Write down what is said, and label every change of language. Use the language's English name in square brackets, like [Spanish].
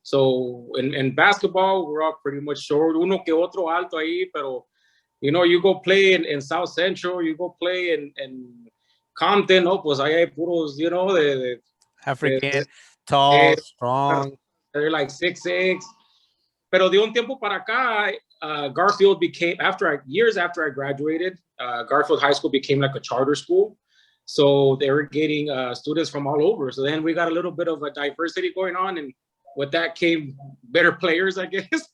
[English] So in basketball, we're all pretty much short. [Spanish] Uno que otro alto ahí, pero [English] you go play in South Central, you go play in Compton, [Spanish] pues ahí hay puros, de [English] African, tall, strong. They're like 6'6". [Spanish] Pero de un tiempo para acá, [English] Garfield became, years after I graduated, Garfield High School became like a charter school. So they were getting students from all over. So then we got a little bit of a diversity going on, and with that came better players, I guess.